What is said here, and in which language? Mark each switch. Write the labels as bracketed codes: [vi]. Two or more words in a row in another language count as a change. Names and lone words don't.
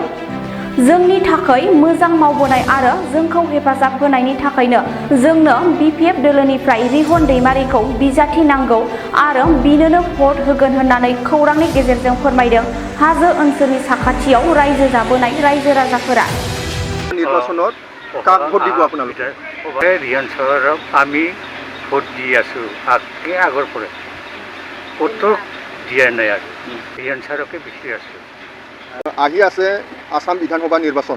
[brx] जोंनि थाखाय मोजां मावबोनाय आरो जोंखौ हेफाजाब होनायनि थाखायनो जोंनो BPF दोलोनिफ्राय रिहन दैमारिखौ बिजाथि नांगौ आरो बिनोनो भट होगोन होननानै खौरांनि गेजेरजों फोरमायदों हाजो ओनसोलनि साखाथियाव रायजो जाबोनाय रायजो राजाफोरा। [as] নির্বাচনত কাক ভোট দিব আপোনালোকে? ৰিহন চহৰক আমি ভোট দি আছোঁ আগৰ পৰা ভোটটো দিয়া নাই আৰু ৰিহন চহৰকে বিচাৰি আছোঁ। আহি আছে আসাম বিধানসভা নিৰ্বাচন।